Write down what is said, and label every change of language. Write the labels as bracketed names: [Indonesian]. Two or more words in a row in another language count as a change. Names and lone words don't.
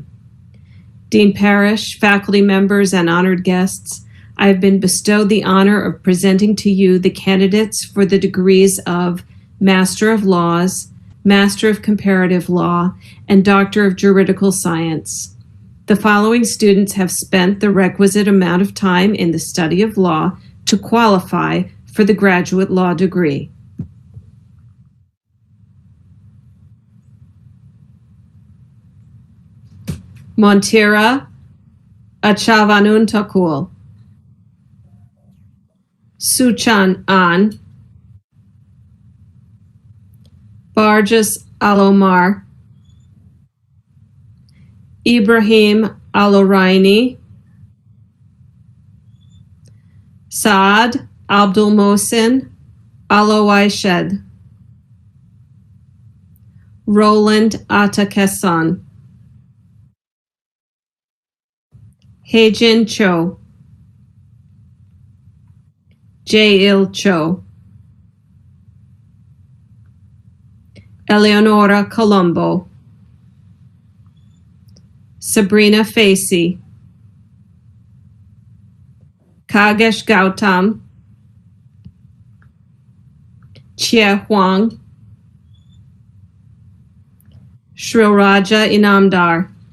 [English] Dean Parrish, faculty members, and honored guests, I have been bestowed the honor of presenting to you the candidates for the degrees of Master of Laws, Master of Comparative Law, and Doctor of Juridical Science. The following students have spent the requisite amount of time in the study of law to qualify for the graduate law degree. Montira Achavanuntakul, Suchan An, Barjas Alomar, Ibrahim Aloraini, Saad Abdul Mohsin Alowaished, Roland Atakessan, Heijin Cho, Jail Cho, Eleonora Colombo, Sabrina Facey, Kagesh Gautam, Chia Huang, Shrilraja Inamdar,